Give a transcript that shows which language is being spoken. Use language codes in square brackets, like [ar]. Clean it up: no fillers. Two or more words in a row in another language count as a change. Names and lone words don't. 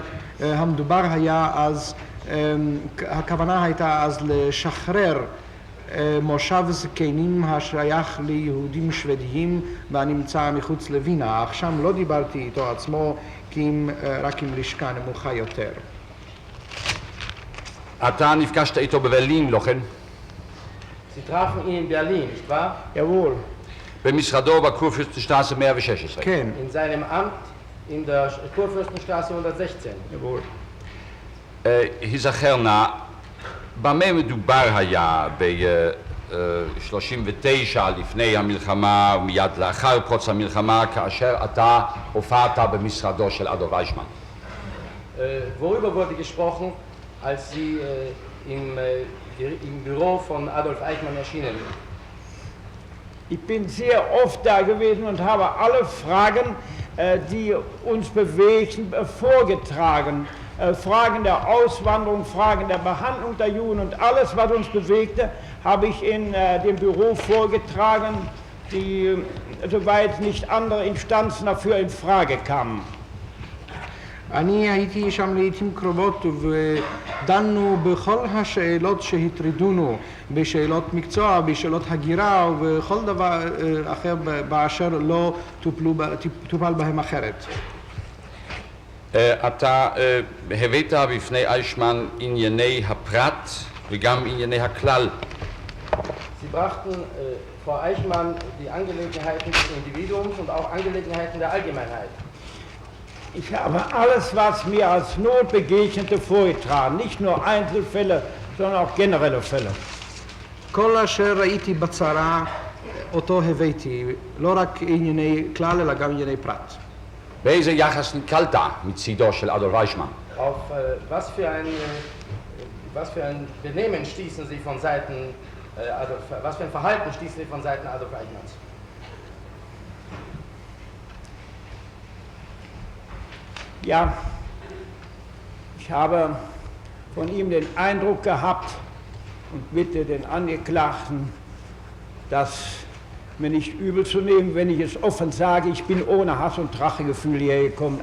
[he] המדובר היה אז, הכוונה הייתה אז לשחרר מושב זקנים השייך ליהודים שוודיים והנמצא מחוץ לווינה, אך שם לא דיברתי איתו עצמו כי רק עם לשכה נמוכה יותר. אתה נפגשת איתו בברלין, לא כן? [de] Sie trafen ihn in Berlin, nicht wahr? Jawohl. [he] במשרדו בקורפירסטנשטראסה 116. כן. [de] In seinem Amt in der Kurfürstenstraße 116. Jawohl. [he] היזכר נא, במה מדובר היה ב-39 לפני המלחמה, מיד לאחר פרוץ המלחמה, כאשר אתה הופעת במשרדו של אדולף אייכמן? [de] Worüber wurde gesprochen, als Sie im Büro von Adolf Eichmann erschienen? Ich bin sehr oft da gewesen und habe alle Fragen, die uns bewegten, vorgetragen. Fragen der Auswanderung, Fragen der Behandlung der Juden und alles, was uns bewegte, habe ich in dem Büro vorgetragen, die, soweit nicht andere Instanzen dafür in Frage kamen. [he] אני הייתי שם לעתים קרובות ודנו בכל השאלות שהטרידונו, בשאלות מקצוע, בשאלות הגירה ובכל דבר אחר באשר לא טופל בהם אחרת. אתה הבאת בפני אייכמן ענייני הפרט וגם ענייני הכלל. [de] Sie brachten vor Eichmann die Angelegenheiten des Individuums und auch Angelegenheiten der Allgemeinheit. Ich habe alles, was mir als Not begegnete, vorgetragen. Nicht nur Einzelfälle, sondern auch generelle Fälle. [he] כל אשר ראיתי בצרה, אותו הבאתי, לא רק ענייני כלל, אלא גם ענייני פרט. באיזה יחס נתקלת מצידו של אדולף אייכמן? [de] Auf was für ein Benehmen stießen Sie von Seiten was für ein Verhalten stießen Sie von Seiten Adolf Eichmanns? Ja, ich habe von ihm den Eindruck gehabt und bitte den Angeklagten, das mir nicht übel zu nehmen, wenn ich es offen sage, ich bin ohne Hass und Rachegefühl hierher gekommen.